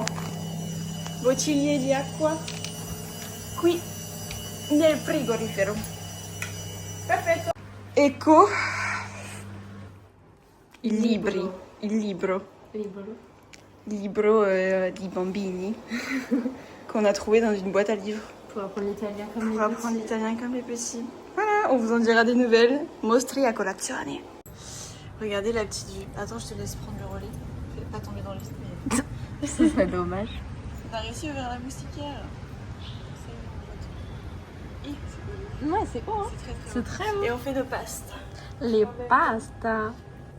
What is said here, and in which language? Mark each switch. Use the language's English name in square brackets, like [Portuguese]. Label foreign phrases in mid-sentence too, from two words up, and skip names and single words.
[Italian] Bottiglie di acqua qui nel frigorifero. Perfetto. Ecco i libri, il libro di bambini [French] qu'on a trouvé dans une boîte à livres Pour apprendre l'italien comme pour apprendre l'italien comme les petits. Voilà, on vous en dira des nouvelles. Mostri a colazione. Regardez la petite vue. Attends, je te laisse prendre le relais. Fais pas tomber dans le lit. Ce serait dommage. On a réussi à ouvrir la moustiquaire. Ouais, c'est quoi hein? C'est très C'est très bon. Et on fait nos pastes.